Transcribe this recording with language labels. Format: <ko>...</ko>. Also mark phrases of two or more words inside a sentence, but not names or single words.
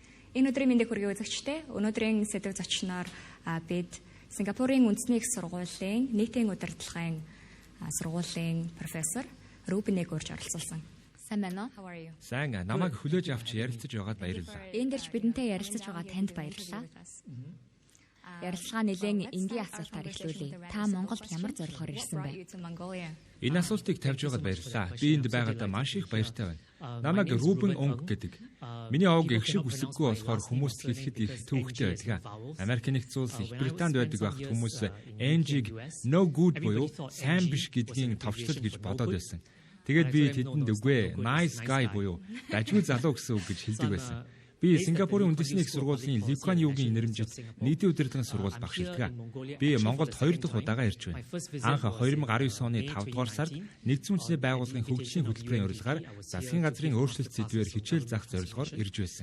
<mn>Өнөөдрийн мэндийг хүргэе үзэгчдээ. Өнөөдрийн сэдэв зочноор бид Сингапурын Үндэсний Их Сургуулийн нийтийн удирдлагын сургуулийн профессор Рубен Унг оролцуулсан. Сайн байна уу?</mn> <en>How are you?</en> <mn>Сайн. Намайг хүлээж авч ярилцаж байгаад баярлалаа. Энд дэрч бидэнтэй ярилцаж байгаа танд баярлалаа. Ярилцлага нэлээд энгийн асуултаар эхлүүлье. Та Монголд ямар зорилгоор ирсэн бэ? Энэ асуултыг тавьж байгаад баярлалаа. Би энд байгаадаа маш их баяртай байна. Намайг Рубен Унг гэдэг. Миний овг их шиг үсэггүй болохоор хүмүүст хэлэхэд их төвөгтэй байдаг. Америк нэгдсэн улс Их Британд байдаг байхад хүмүүс NG-г</mn> <en>no good</en> <mn>буюу сайн биш гэдгийн товчлол гэж бодоод байсан. Тэгээд би тэдэнд үгүй</mn> <en>nice guy</en> <mn>буюу дажгүй залуу гэсэн үг гэж хэлдэг байсан. Би Сингапурын Үндэсний Их Сургуулийн Ливкан юугийн нэрмжид нийтийн удирдлагын сургууль багшилдаг. Би Монголд 2 дахь удаага ирж байна. Анх 2019 оны 5 дугаар сард нэгдсэн үндэсний байгууллагын хөгжлийн хөтөлбөрийн урилгаар засгийн газрын өөрчлөлт сэдвээр хичээл заах зорилгоор ирж байсан.</mn>